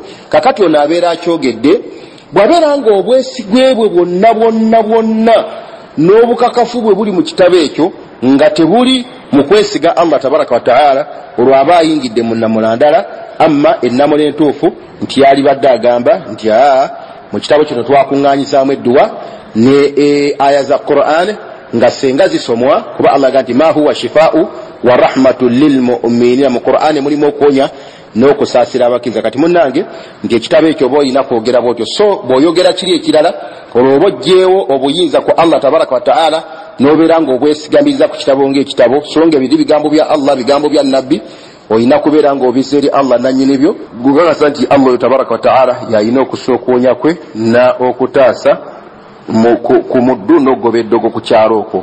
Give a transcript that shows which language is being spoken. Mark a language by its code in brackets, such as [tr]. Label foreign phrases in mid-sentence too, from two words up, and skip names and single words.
[lg] Kakati ono abeera akyogedde bw'abeera nga obwesigwe bwe bwonna n'obukakafu bwe buli mu kitabo ekyo nga tebuli mu kwesiga Allah [ar] تبارك وتعالى, [lg] olwo aba ayingidde mu nnamulandala. Amma ennamula entuufu nti yali badde agamba nti mu kitabo kino twakuŋŋaanyizaamu edduwa ne aya za Qur'ani nga senga zisomwa, kuba Allah agamba nti [ar] ما هو شفاء ورحمة للمؤمنين. [lg] Mu Qur'ani mulimu okuwonya n'okusaasira abakkiriza. Kati munnange nti ekitabo ekyo oba olina kwogera bwotyo, so bw'oyogera kiri ekirala olwo oba oggyeewo obuyinza ku Allah [ar] تبارك وتعالى [lg] n'obeera nga obwesigamiriza ku kitabo ng'ekitabo, so nga ebiri bigambo bya Allah, bigambo bya Nabbi, olina kubeera nga obizza eri Allah nannyini byo, gugagasa nti Allah [ar] تبارك وتعالى [lg] yalina okussa okuwonya kwe na okutaasa ku muddu n'ogoba eddogo ku kyalo okwo.